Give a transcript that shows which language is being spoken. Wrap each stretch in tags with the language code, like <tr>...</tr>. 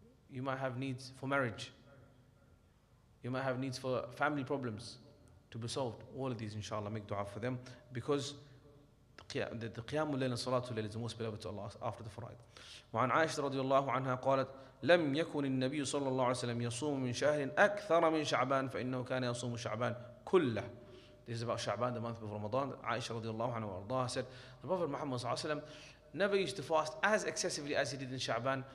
<en>You might have needs for marriage. You might have needs for family problems, to be solved. All of these, inshallah, make dua for them, because the Qiyamul Layl and Salatul Layl is the most beloved to Allah after the Fara'id.</en> <ar>وعن عائشة رضي الله عنها قالت لم يكن النبي صلى الله عليه وسلم يصوم من شهر أكثر من شعبان فإنه كان يصوم شعبان كله.</ar> <en>This is about Sha'ban, the month of Ramadan. Aisha radiallahu anhu wa said, the Prophet Muhammad sallallahu alaihi wasallam never used to fast as excessively as he did in Sha'ban.</en>